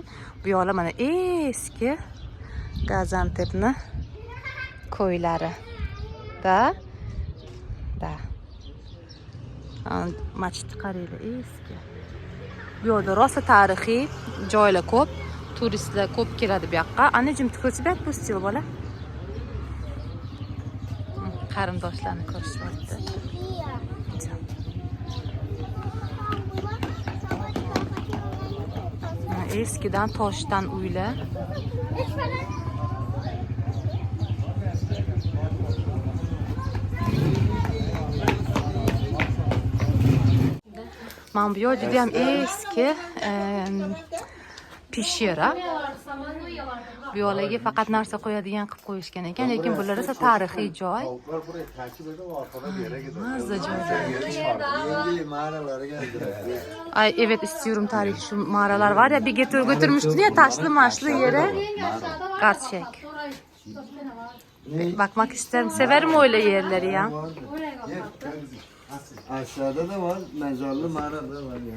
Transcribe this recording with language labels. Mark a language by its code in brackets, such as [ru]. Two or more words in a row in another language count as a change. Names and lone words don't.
[uz] Bu yo'la mana eski Gaziantepni ko'ylari. Da. Machit qaraylar, eski. Bu yo'lda rosa tarixiy joylar ko'p, turistlar ko'p keladi bu yoqqa. [tr] Anneciğim, [ru] тебя отпустил, [uz] bola. Qarindoshlarni ko'rishyapti. Eskidan toshdan uylar. Mana bu yo'l juda ham eski peshera. Bu yo'lga faqat narsa qo'yadigan qilib qo'yishgan ekan, lekin bular esa tarixiy joy. [tr] Tavuklar burayı takip edip arkada bir yere gidiyor. [uz] Mazza joy. [tr] Yeni mağaralara geldiler. Ay evet, istiyorum tarihi şu mağaralar var ya, bir götürmüştün ya taşlı maşlı yere. Gerçek. Bakmak isterim. Severim öyle yerleri ya. Aşağıda da var, mezarlı mağara da var yani.